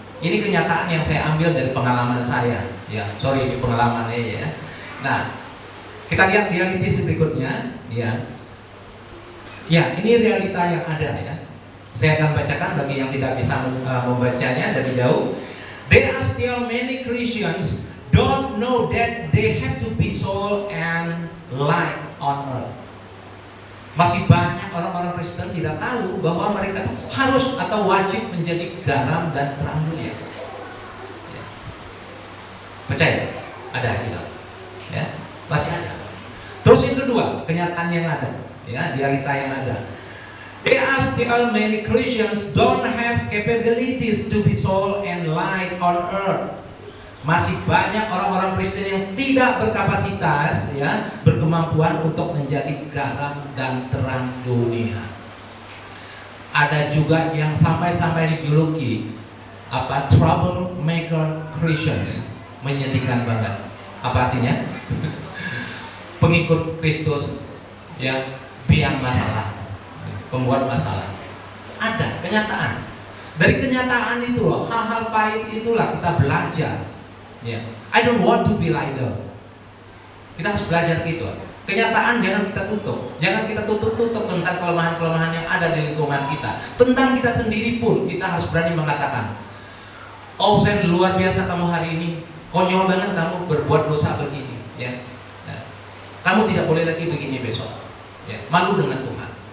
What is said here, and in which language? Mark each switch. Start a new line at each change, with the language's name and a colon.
Indonesian: Ini kenyataan yang saya ambil dari pengalaman saya. Ya,
English: sorry,
Indonesian: ini pengalamannya ya. Nah, kita lihat realitas berikutnya. Ya, ya, ini realita yang ada ya. Saya akan bacakan bagi yang tidak bisa membacanya dari jauh.
English: There are still many Christians don't know that they have to be salt and light on earth.
Indonesian: Masih banyak orang-orang Kristen tidak tahu bahwa mereka harus atau wajib menjadi garam dan terang dunia. Ya. Percaya? Ada gitu. Ya, masih ada. Terus yang kedua, kenyataan yang ada, ya, realita yang ada.
English: There are still many Christians don't have capabilities to be salt and light on earth.
Indonesian: Masih banyak orang-orang Kristen yang tidak berkapasitas, ya, berkemampuan untuk menjadi garam dan terang dunia. Ada juga yang sampai dijuluki apa?
English: Troublemaker Christians.
Indonesian: Menyedihkan banget. Apa artinya? Pengikut Kristus, ya, biang masalah, pembuat masalah. Ada kenyataan. Dari kenyataan itu loh, hal-hal pahit itulah kita belajar. Ya,
English: I don't want to be like them.
Indonesian: Kita harus belajar gitu. Kenyataan jangan kita tutup. Jangan kita tutup tentang kelemahan-kelemahan yang ada di lingkungan kita. Tentang kita sendiri pun kita harus berani mengatakan, oh, saya luar biasa kamu hari ini, konyol banget kamu berbuat dosa begini, ya. Nah, kamu tidak boleh lagi begini besok. Ya, malu dengan Tuhan.